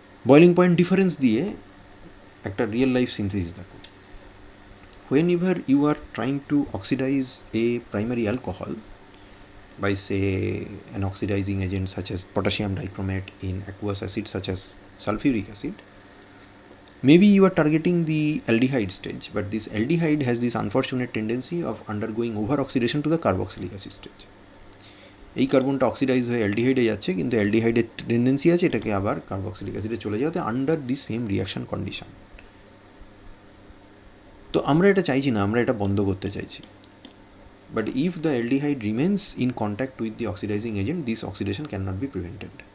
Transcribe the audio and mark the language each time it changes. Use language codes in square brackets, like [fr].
[bn] Boiling point difference দিয়ে একটা real life synthesis দেখো। [en] whenever you are trying to oxidize a primary alcohol by say an oxidizing agent such as potassium dichromate in aqueous acid such as sulfuric acid, maybe you are targeting the aldehyde stage, but this aldehyde has this unfortunate tendency of undergoing over oxidation to the carboxylic acid stage. [bn] এই কার্বনটা oxidise হয়ে অ্যালডিহাইডে যাচ্ছে, কিন্তু অ্যালডিহাইডের tendency আছে এটাকে আবার carboxylic অ্যাসিডে চলে যাওয়াতে [en] Under the same reaction condition. [bn] তো আমরা এটা চাইছি না, আমরা এটা বন্ধ করতে চাইছি। [en] But if the aldehyde remains in contact with the oxidising agent, this oxidation can not be prevented.